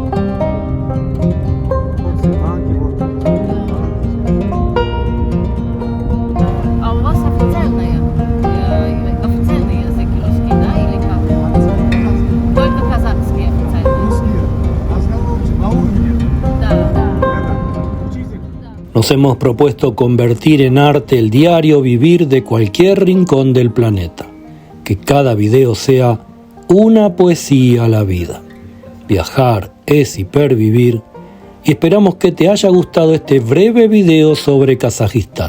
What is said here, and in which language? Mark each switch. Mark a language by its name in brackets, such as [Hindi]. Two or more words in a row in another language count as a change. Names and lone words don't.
[Russian] А у вас официальный язык русский, да, или как? Только казахский официальный. Да. [Spanish] Nos hemos propuesto convertir en arte el diario vivir de cualquier rincón del planeta. Que cada video sea una poesía a la vida. Viajar es hipervivir y esperamos que te haya gustado este breve video sobre Kazajistán.